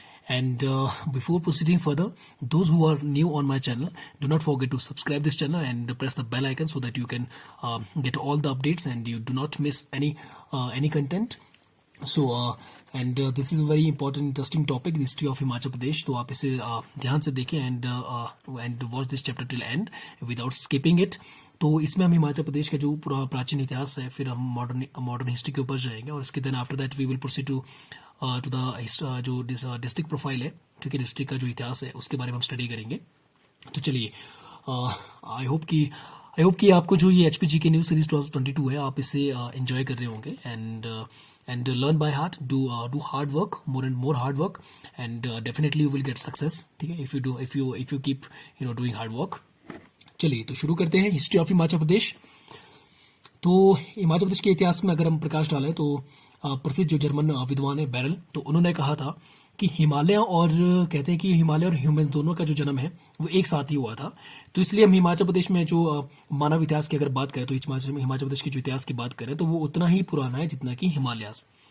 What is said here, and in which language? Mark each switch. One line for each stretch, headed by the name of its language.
English: And before proceeding further, those who are new on my channel, do not forget to subscribe this channel and press the bell icon so that you can get all the updates and you do not miss any content. So this is a very important interesting topic, the history of Himachal Pradesh.
Hindi: तो आप इसे ध्यान से देखें
English: and watch this chapter till end without skipping it.
Hindi: तो इसमें हम हिमाचल प्रदेश का जो प्राचीन इतिहास है, फिर हम मॉडर्न हिस्ट्री के ऊपर जाएंगे और इसके
English: then after that we will proceed to the
Hindi: जो डिस्ट्रिक्ट प्रोफाइल है, ठीक है, डिस्ट्रिक्ट का जो इतिहास है उसके बारे में हम स्टडी करेंगे. तो चलिए, आई होप कि आपको जो ये एचपीजी के न्यू सीरीज 2022 है, आप इसे एंजॉय कर रहे होंगे
English: and learn by heart, do hard work, more and more hard work, and definitely you will get success,
Hindi: ठीक है,
English: if you keep doing hard work.
Hindi: चलिए तो शुरू करते हैं हिस्ट्री ऑफ हिमाचल प्रदेश. तो हिमाचल प्रदेश के इतिहास में अगर हम प्रकाश डालें तो प्रसिद्ध जो जर्मन विद्वान है बैरल, तो उन्होंने कहा था कि हिमालय और कहते हैं कि हिमालय और ह्यूमन दोनों का जो जन्म है वो एक साथ ही हुआ था. तो इसलिए हम हिमाचल प्रदेश में जो मानव इतिहास की अगर बात करें तो हिमाचल प्रदेश के जो इतिहास की बात करें तो वो उतना ही पुराना है जितना कि हिमालयस.